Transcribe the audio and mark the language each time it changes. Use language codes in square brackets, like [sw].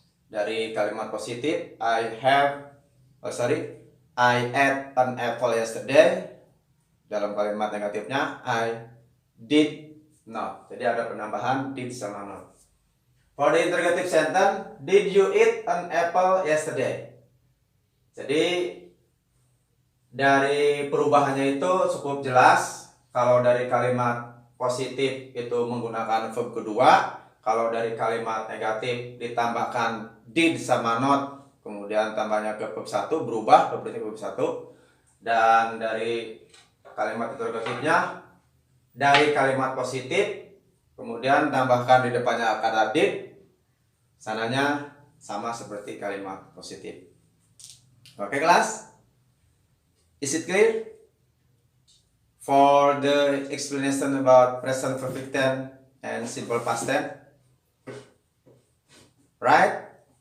[id] Dari kalimat positif, [en] I ate an apple yesterday. [id] Dalam kalimat negatifnya, [en] I did not. [id] Jadi ada penambahan did sama not. [en] For the interrogative sentence, did you eat an apple yesterday? [id] Jadi dari perubahannya itu cukup jelas. Kalau dari kalimat positif itu menggunakan verb kedua, kalau dari kalimat negatif ditambahkan did sama not, kemudian tambahnya ke verb 1 berubah berarti verb 1. Dan dari kalimat interrogatifnya dari kalimat positif kemudian tambahkan di depannya kata did, sananya sama seperti kalimat positif. [en] Oke kelas? Is it clear? For the explanation about present perfect tense and simple past tense, right?